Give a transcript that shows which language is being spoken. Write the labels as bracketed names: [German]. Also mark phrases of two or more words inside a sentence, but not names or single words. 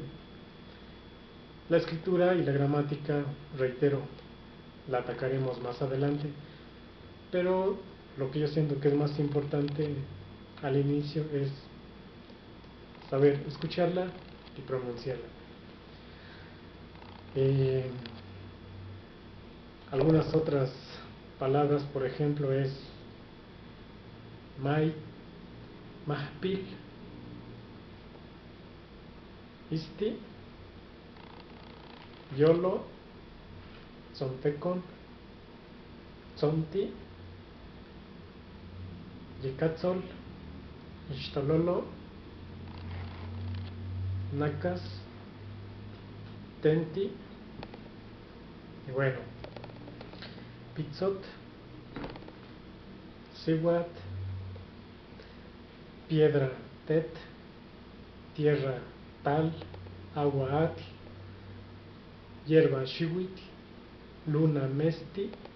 [Spanish] La escritura y la gramática, reitero, la atacaremos más adelante, pero lo que yo siento que es más importante al inicio es saber escucharla y pronunciarla. Eh, Algunas otras palabras, por ejemplo, es [Nahuatl languages] mai, mahpil, isti, yolo, zontecon, zonti, yicatzol, ixtololo, nacas, tenti. [Spanish] Y bueno, [Nahuatl languages] pizzot, siwat, [Spanish] piedra, tet; tierra, tal; agua, atl; hierba, xihuitl; luna, mesti.